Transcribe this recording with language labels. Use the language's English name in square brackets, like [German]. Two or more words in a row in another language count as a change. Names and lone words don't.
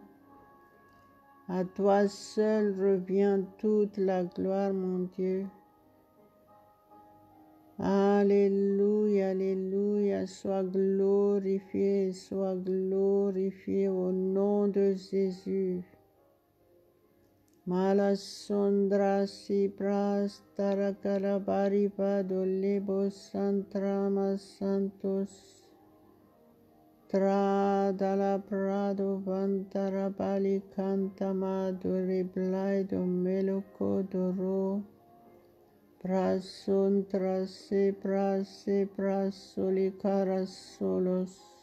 [French] À toi seul revient toute la gloire, mon Dieu. Alléluia, alléluia, sois glorifié au nom de Jésus. Malasondra si pras tarakarabari padolebo santrama santos. Tra dalla prado vantarabali cantama doriblai do meloco doro. Prasontra se prasolicara solos.